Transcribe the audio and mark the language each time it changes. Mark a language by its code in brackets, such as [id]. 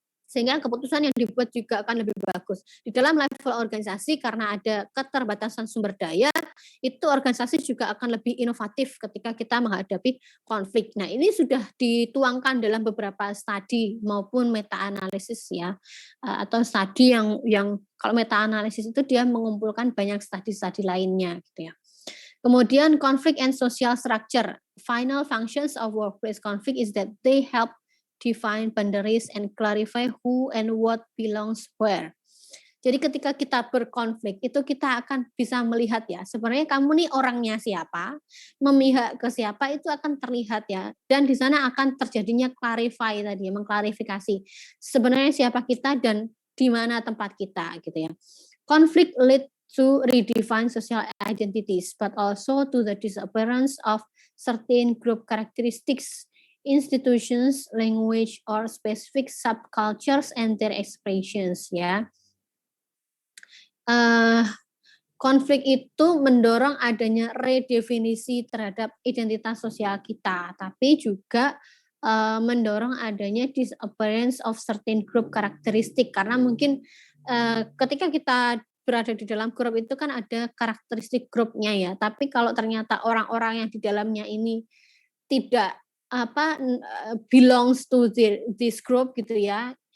[id] Sehingga keputusan yang dibuat juga akan lebih bagus. Di dalam level organisasi karena ada keterbatasan sumber daya, itu organisasi juga akan lebih inovatif ketika kita menghadapi konflik. Nah, ini sudah dituangkan dalam beberapa studi maupun meta-analisis ya. Atau studi yang kalau meta-analisis itu dia mengumpulkan banyak studi-studi lainnya gitu ya. Kemudian [en] conflict and social structure. Final functions of workplace conflict is that they help define boundaries and clarify who and what belongs where. [id] Jadi ketika kita berkonflik itu kita akan bisa melihat ya sebenarnya kamu nih orangnya siapa, memihak ke siapa itu akan terlihat ya, dan di sana akan terjadinya clarify tadi, mengklarifikasi sebenarnya siapa kita dan di mana tempat kita gitu ya. [en] Konflik lead to redefine social identities but also to the disappearance of certain group characteristics, institutions, language, or specific subcultures and their expressions ya. [id] Konflik itu mendorong adanya redefinisi terhadap identitas sosial kita, tapi juga mendorong adanya [en] disappearance of certain group [id] karakteristik karena mungkin ketika kita berada di dalam grup itu kan ada karakteristik grupnya ya, tapi kalau ternyata orang-orang yang di dalamnya ini tidak [en] belongs to this group [id] gitu ya.